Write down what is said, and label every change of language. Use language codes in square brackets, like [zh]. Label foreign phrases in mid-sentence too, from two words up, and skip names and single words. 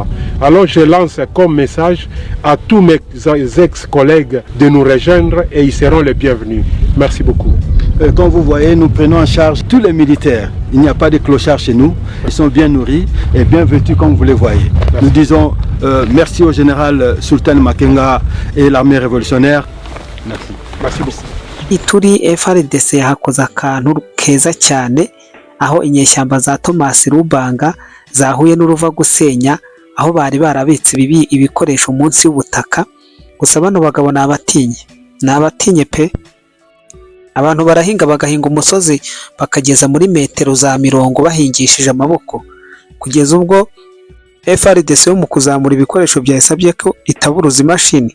[fr] Alors je lance comme message à tous mes ex-collègues de nous rejoindre et ils seront les bienvenus. Merci beaucoup. Comme vous voyez, nous prenons en charge tous les militaires. Il n'y a pas de clochards chez nous. Ils sont bien nourris et bien vêtus comme vous les voyez. Merci. Nous disons merci au général Sultan Makenga et l'armée révolutionnaire. Merci. Merci beaucoup. [rw] Ituri FARDC hakoze akantu keza cyane aho inyeshyamba za Thomas Rubanga zahuye n'uruva gusenya aho bari barabitse ibikoresho munsi y'ubutaka. Gusa bano bagabo nabatinye pe. Abantu barahinga bagahinga umusozi bakageza muri metero za 20 bahingishije amaboko kugeza ubwo FARDC yo mu kuzamura ibikoresho byasabye ko itaburuza imashini.